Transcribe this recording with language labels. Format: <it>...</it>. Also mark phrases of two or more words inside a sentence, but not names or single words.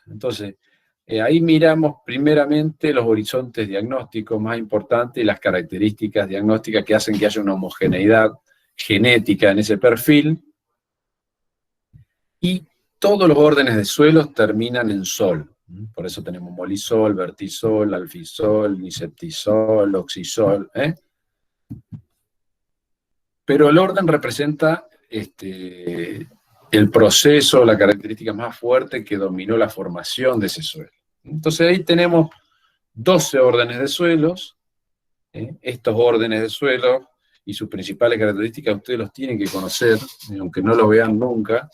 <es>Entonces, ahí miramos primeramente los horizontes diagnósticos más importantes y las características diagnósticas que hacen que haya una homogeneidad genética en ese perfil, y todos los órdenes de suelos terminan en sol. Por eso tenemos molisol, vertisol, alfisol, niseptisol, oxisol. Pero el orden representa el proceso, la característica más fuerte que dominó la formación de ese suelo. Entonces ahí tenemos 12 órdenes de suelos. Estos órdenes de suelos y sus principales características ustedes los tienen que conocer, aunque no lo vean nunca.</es>